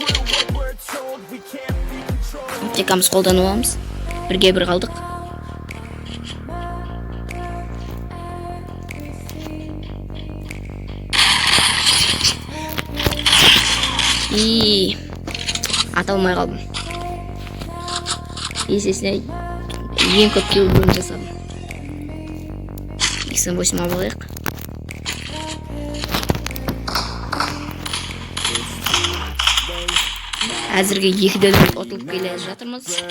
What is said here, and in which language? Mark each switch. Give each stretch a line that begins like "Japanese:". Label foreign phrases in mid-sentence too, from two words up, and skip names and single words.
Kyrgyz: Аптекамыз колдонуп алабыз. Бирге бир калдык. Ата алмай калдым.
Kazakh: Есесіне ең көп килл жасадым. 88 алайық. Әзірге 2-ден отылып келе жатырмыз.